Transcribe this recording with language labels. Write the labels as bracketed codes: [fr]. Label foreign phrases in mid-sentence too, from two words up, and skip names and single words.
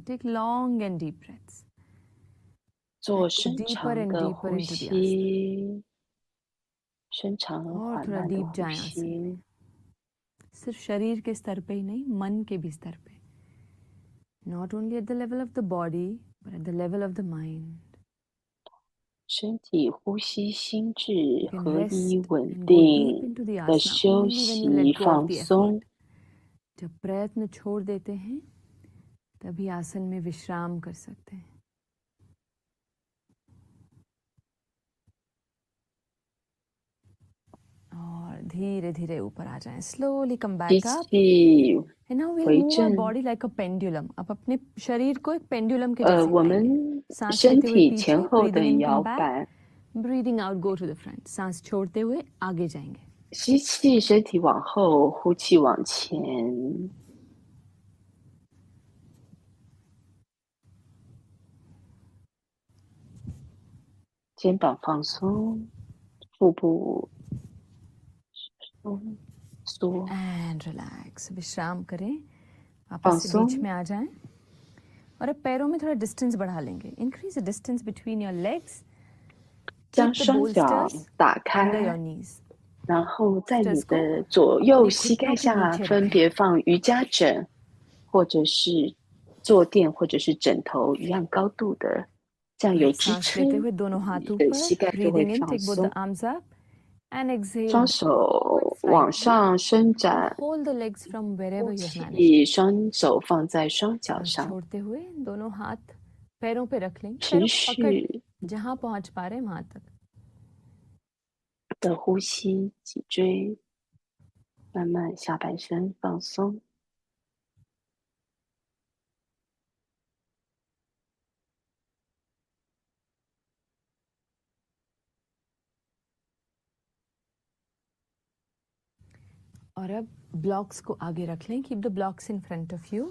[en] Take long and deep breaths. [zh] 做深 [en] Deeper [zh] 长 [en] and [zh] 的 [en] deeper [zh] 呼 [en] into the asana. [zh] 吸，深长而 [hi] और [zh] 缓 [hi] थोड़ा [zh] 慢的 [en] deep [zh] 呼 [hi] जाएं आसन [zh] 吸 [hi] में. सिर्फ शरीर के स्तर पे ही नहीं, मन के भी स्तर पे. [en] Not only at the level of the body, but at the level of the mind. [zh] 身体呼吸心智 [en] You can [zh] 合 [en] rest [zh] 一稳 [en] and go deep [zh] 定 [en] into the [zh] 的 [en] asana [zh] 休 [en] only when you [zh] 息 [en] let go [zh] 放 [en] of the [zh] 松 [en] effort. [hi] जब प्रयत्न छोड़ देते हैं, तभी आसन में विश्राम कर सकते हैं. और धीरे धीरे ऊपर आ जाएं. [en] Slowly come [zh] 吸 [en] back up. [zh] 气 [en] And now we'll [zh] 回 [en] move our [zh] 正。 [en] body like a pendulum. [hi] अब अपने शरीर को एक pendulum के [zh] 我 [hi] जैसे हिलाएंगे. [zh] 们 [hi] सांस [zh] 身 [hi] लेते हुए [zh] 体 [hi] पीछे, [zh] 前后的 [en] breathing in [zh] 摇 [en] come back, [zh] 摆， [en] breathing out go to the front. [hi] सांस छोड़ते हुए आगे जाएंगे. [zh] 吸气身体往后，呼气往前。肩膀放松，腹部松缩， [en] And relax. [hi] विश्राम करें. वापस [zh] 放 [hi] से [zh] 松 [hi] बीच में आ जाएं. और अब पैरों में थोड़ा डिस्टेंस बढ़ा लेंगे. [en] Increase the distance between your legs. [zh] 将 [en] Keep the [zh] 双脚 [en] bolsters [zh] 打 [en] under your [zh] 开， [en] knees. [zh] 然后在你 [hi] bolsters को [zh] 的左右 [hi] अपने [zh] 膝盖 [hi] घुटनों के [zh] 下 [hi] नीचे [zh] 分 [hi] रखें. [zh] 别放瑜伽枕，或者是坐垫，或者是枕头一样高度的，这样有支 [hi] सांस लेते [zh] 撑， [hi] हुए दोनों हाथ [zh] 你的 [hi] ऊपर. [zh] 膝盖就会 [en] Breathing in, [zh] 放 [en] take both the [zh] 松。 [en] arms up. And exhale. [zh] 双手往上伸展， [en] Hold the legs from [zh] 呼 [en] wherever you have managed. [zh] 气，双手放在双脚 [hi] सांस [zh] 上， [hi] छोड़ते हुए दोनों हाथ पैरों पे रख लें. [zh] 持 [hi] पैरों को पकड़ [zh] 续 [hi] जहां पहुंच पा रहे वहां तक। [zh] 的呼吸，脊椎慢慢下半身放松。 [hi] और अब ब्लॉक्स को आगे रख लें, [en] Keep the blocks in front of you.